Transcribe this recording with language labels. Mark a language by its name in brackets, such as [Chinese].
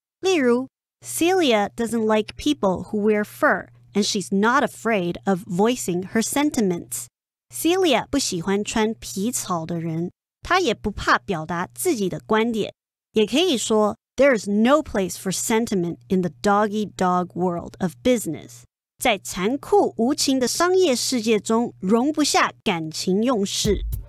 [Chinese] 例如 [English] Celia doesn't like people who wear fur, and she's not afraid of voicing her sentiments. [Chinese] Celia 不喜欢穿皮草的人，她也不怕表达自己的观点。也可以说 [English] There is no place for sentiment in the dog-eat-dog world of business. [Chinese] 在残酷无情的商业世界中，容不下感情用事。